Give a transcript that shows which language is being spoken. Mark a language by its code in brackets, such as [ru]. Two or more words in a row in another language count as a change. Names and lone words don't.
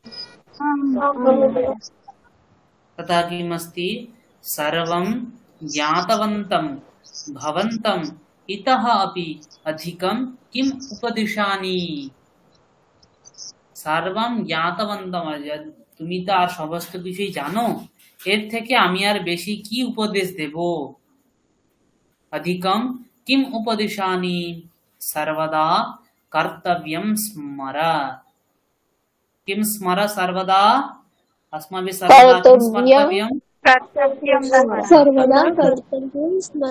[sa] तथा किमस्ति? सर्वं ज्ञातवन्तं भवन्तम् इतः अपि अधिकं किम् उपदिशामि। सर्वं ज्ञातवन्तम, [bn] তুমি তো আর সমস্ত কিছুই জানো, এর থেকে আমি আর বেশি কি উপদেশ দেব। [sa] अधिकं किम् उपदिशामि, सर्वदा कर्तव्यं स्मर। किं स्मर सर्वदा? अस्माभिः सर्वदा किं स्मर्तव्यं? सर्वदा कर्तव्यं स्मर।